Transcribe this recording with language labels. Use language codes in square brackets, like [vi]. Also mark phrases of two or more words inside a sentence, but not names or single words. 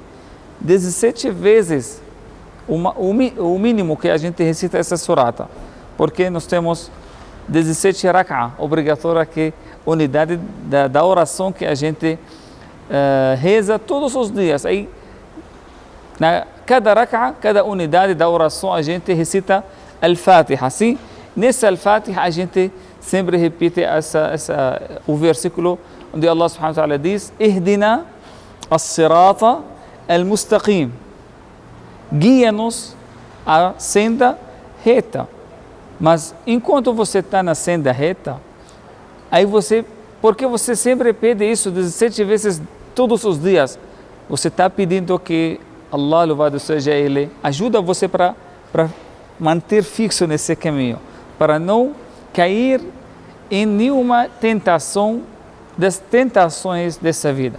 [pt] 17 vezes, o mínimo que a gente recita essa surata, porque nós temos 17 rak'ah, obrigatória, que unidade da oração que a gente reza todos os dias. Aí, cada rak'ah, cada unidade da oração, a gente recita Al-Fatiha. Assim, nessa Al-Fatiha, a gente sempre repite o versículo onde Allah [ar] سبحانه وتعالى [pt] diz: [ar] اهدنا الصراط المستقيم. [pt] Guia-nos a senda reta. Mas enquanto você está na senda reta, aí porque você sempre pede isso 17 vezes todos os dias, você está pedindo que Allah, louvado seja Ele, ajuda você para manter fixo nesse caminho, para não cair em nenhuma tentação das tentações dessa vida.